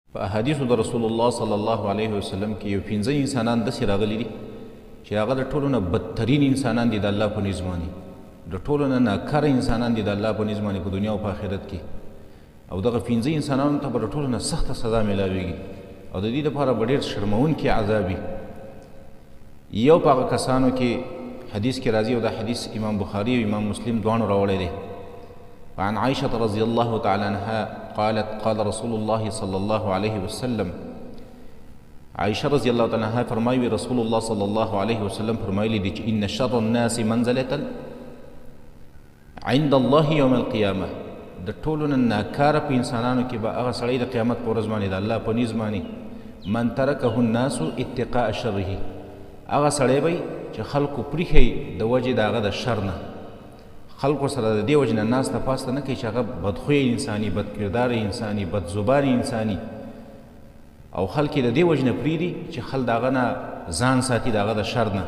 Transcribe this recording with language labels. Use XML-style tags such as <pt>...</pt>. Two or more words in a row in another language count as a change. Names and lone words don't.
<ps>په احادیثو د رسول الله</ps> <ar>صلی الله علیه وسلم</ar> <ps>کې یو 15 انسانان داسې راغلي دي چې هغه د ټولو نه بدترین انسانان دي د الله په نظم باندې، د ټولو نه ناکاره انسانان دي د الله په نظم باندې په دنیا او په آخرت کې. او دغه 15 انسانانو ته به د ټولو نه سخته سزا میلاویږي او د دې لپاره به ډېر شرموونکی عذاب وي. یو په هغه کسانو کې حدیث کې راځي، او دا حدیث امام بخاري او امام مسلم دواړو راوړی دی.</ps> <ar>وعن عائشة رضي الله تعالى عنها قالت قال رسول الله صلى الله عليه وسلم، عائشة رضي الله تعالى عنها فرمایي رسول الله صلى الله عليه وسلم</ar> <ps>فرمایلی دی چې</ps> <ar>ان شر الناس منزلة عند الله يوم القيامة،</ar> <ps>د ټولو نه ناکاره په انسانانو کې به هغه سړی د قیامت په ورځ باندې د الله په نظم باندې</ps> <ar>من ترکه الناس اتقاء شره،</ar> <ps>هغه سړی به چې خلکو پریښي د وجې د هغه د شر نه، خلکو سره د دې وجې نه ناسته پاسته نه کوي چې هغه بدخویه انساني، بدکرداره انساني، بدزبانه انساني، او خلک د دې وجې نه پرېږدي چې خلک د هغه نه ځان ساتي، د هغه د شر نه.</ps>